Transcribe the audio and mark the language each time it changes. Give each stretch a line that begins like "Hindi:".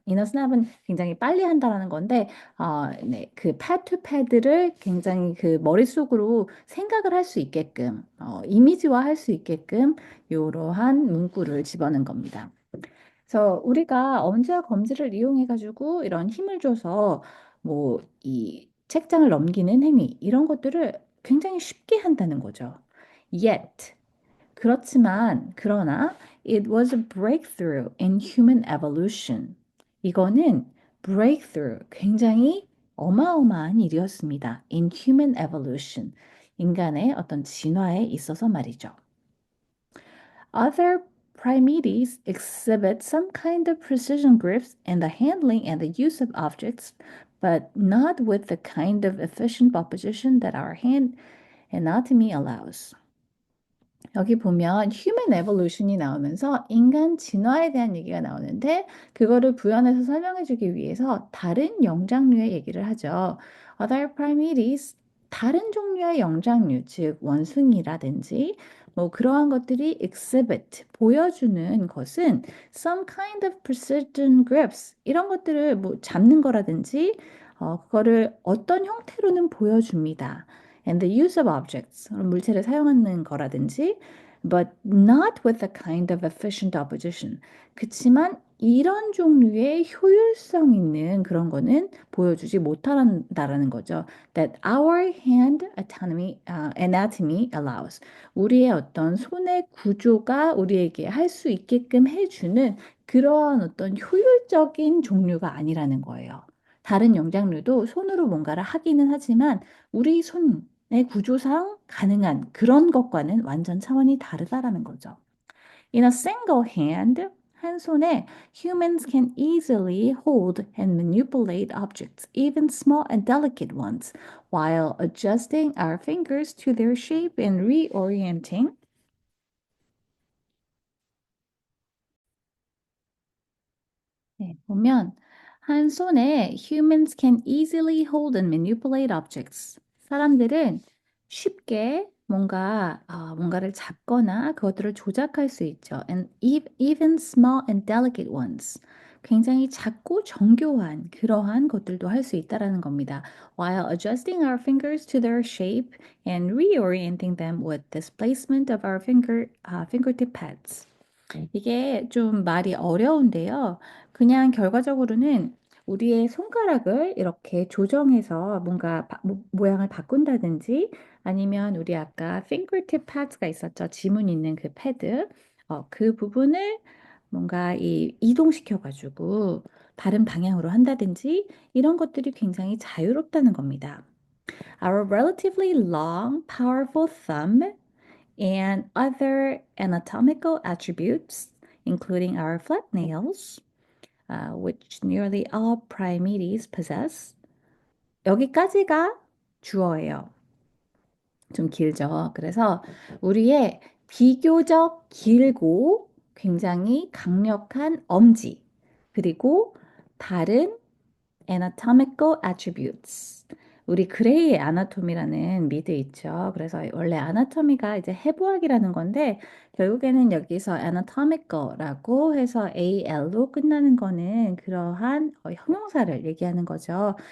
Korean: in a snap은 굉장히 빨리 한다라는 건데 네, 그 pad to pad를 굉장히 그 머릿속으로 생각을 할 수 있게끔 이미지화 할 수 있게끔 이러한 문구를 집어넣은 겁니다. 그래서 우리가 엄지와 검지를 이용해 가지고 이런 힘을 줘서 뭐 이 책장을 넘기는 행위 이런 것들을 굉장히 쉽게 한다는 거죠.
English: Yet
Korean: 그렇지만 그러나
English: it was a breakthrough in human evolution.
Korean: 이거는 breakthrough 굉장히 어마어마한 일이었습니다.
English: In human evolution.
Korean: 인간의 어떤 진화에 있어서 말이죠.
English: Other primates exhibit some kind of precision grips in the handling and the use of objects, but not with the kind of efficient opposition that our hand anatomy allows.
Korean: 여기 보면 human evolution이 나오면서 인간 진화에 대한 얘기가 나오는데 그거를 부연해서 설명해 주기 위해서 다른 영장류의 얘기를 하죠.
English: Other primates,
Korean: 다른 종류의 영장류, 즉 원숭이라든지 뭐 그러한 것들이 exhibit, 보여주는 것은
English: some kind of precision grips,
Korean: 이런 것들을 뭐 잡는 거라든지 그거를 어떤 형태로는 보여줍니다.
English: And the use of objects,
Korean: 물체를 사용하는 거라든지,
English: but not with a kind of efficient opposition.
Korean: 그치만 이런 종류의 효율성 있는 그런 거는 보여주지 못한다라는 거죠.
English: That our hand anatomy allows.
Korean: 우리의 어떤 손의 구조가 우리에게 할 수 있게끔 해주는 그러한 어떤 효율적인 종류가 아니라는 거예요. 다른 영장류도 손으로 뭔가를 하기는 하지만 우리 손의 구조상 가능한 그런 것과는 완전 차원이 다르다라는 거죠.
English: In a single hand,
Korean: 한 손에
English: humans can easily hold and manipulate objects, even small and delicate ones, while adjusting our fingers to their shape and reorienting.
Korean: 네, 보면 한 손에
English: humans can easily hold and manipulate objects.
Korean: 사람들은 쉽게 뭔가를 잡거나 그것들을 조작할 수 있죠.
English: And even small and delicate ones.
Korean: 굉장히 작고 정교한 그러한 것들도 할 수 있다라는 겁니다.
English: While adjusting our fingers to their shape and reorienting them with displacement of our fingertip pads.
Korean: 이게 좀 말이 어려운데요. 그냥 결과적으로는 우리의 손가락을 이렇게 조정해서 뭔가 모양을 바꾼다든지 아니면 우리 아까 fingertip pads가 있었죠. 지문 있는 그 패드. 그 부분을 뭔가 이동시켜가지고 다른 방향으로 한다든지 이런 것들이 굉장히 자유롭다는 겁니다.
English: Our relatively long, powerful thumb and other anatomical attributes, including our flat nails, which nearly all primates possess.
Korean: 여기까지가 주어예요. 좀 길죠. 그래서 우리의 비교적 길고 굉장히 강력한 엄지, 그리고 다른 anatomical attributes. 우리 그레이의 아나토미라는 미드 있죠. 그래서 원래 아나토미가 이제 해부학이라는 건데 결국에는 여기서 anatomical라고 해서 al로 끝나는 거는 그러한 형용사를 얘기하는 거죠.